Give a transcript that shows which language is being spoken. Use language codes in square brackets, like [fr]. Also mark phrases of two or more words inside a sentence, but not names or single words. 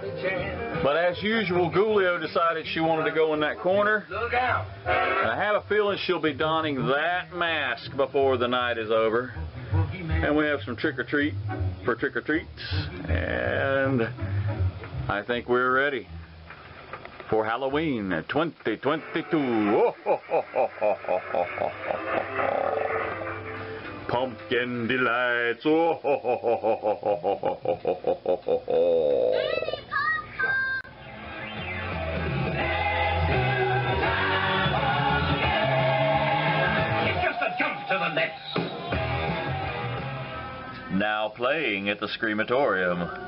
[en] But as usual, Gulio decided she wanted to go in that corner. And I have a feeling she'll be donning that mask before the night is over. And we have some trick-or-treat for trick-or-treats. And I think we're ready for Halloween 2022. Oh, ho, ho, ho, ho, ho, ho, ho, ho. Pumpkin delights. Oh, ho, ho, ho, ho, ho, ho, ho, ho, ho, ho, ho, ho. It's just a jump to the next. Now playing at the Screamatorium.